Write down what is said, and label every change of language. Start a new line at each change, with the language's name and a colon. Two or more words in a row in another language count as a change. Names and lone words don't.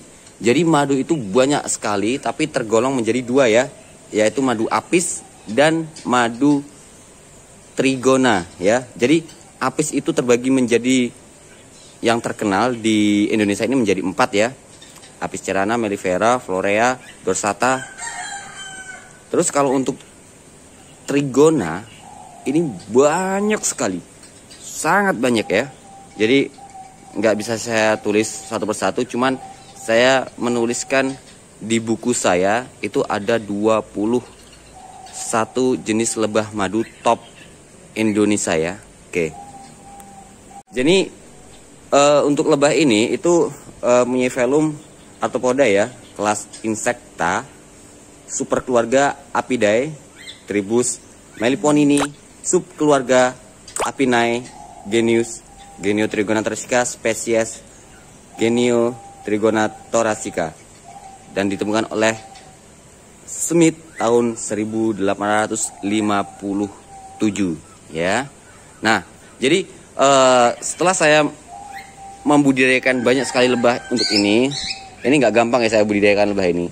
Indonesian: Jadi madu itu banyak sekali, tapi tergolong menjadi dua ya, yaitu madu apis dan madu trigona ya. Jadi apis itu terbagi menjadi yang terkenal di Indonesia ini menjadi 4 ya. Apis cerana, mellifera, florea, dorsata. Terus kalau untuk trigona ini banyak sekali, sangat banyak ya. Jadi nggak bisa saya tulis satu persatu, cuman saya menuliskan di buku saya itu ada 21 jenis lebah madu top Indonesia ya. Oke. Jadi untuk lebah ini itu punya velum arthropoda ya, kelas Insecta, superkeluarga Apidae, Tribus Meliponini, subkeluarga Apinae, genus Genio Trigona thoracea, spesies Genio Trigona thoracea, dan ditemukan oleh Smith tahun 1857 ya. Nah, jadi setelah saya membudidayakan banyak sekali lebah untuk ini nggak gampang ya saya budidayakan lebah ini.